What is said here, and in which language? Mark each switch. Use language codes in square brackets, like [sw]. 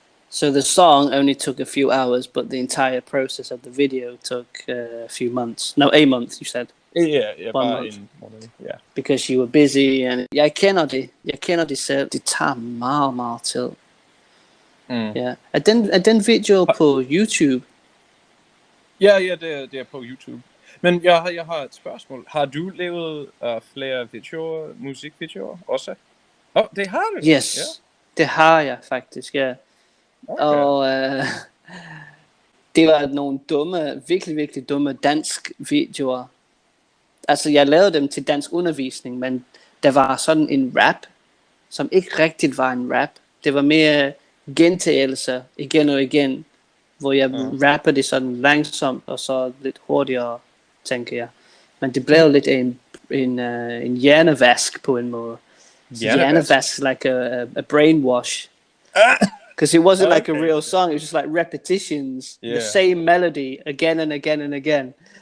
[en] So the song only took a few hours, but the entire process of the video took a few months. No, a month, you said. Yeah, [da] bare en måned. Yeah. [en] Because you were busy, and [da] jeg kender det selv. Det tager meget, meget tid. Ja. Er den video på YouTube? Ja, det er på YouTube. Men jeg har et spørgsmål. Har du lavet flere videoer, musikvideoer også? Det har du? Yes, det har jeg faktisk, ja. Okay. Og Det var nogle dumme, virkelig dumme dansk videoer. Altså, jeg lavede dem til dansk undervisning, men der var sådan en rap, som ikke rigtigt var en rap. Det var mere gentagelser igen og igen, hvor jeg rapper det sådan langsomt og så lidt hurtigere, tænker jeg. Men det blev lidt en hjernevask på en måde. [en] Hjernevask, like a brainwash. Because it wasn't like a real song, it was just like repetitions, the same melody again and again and again.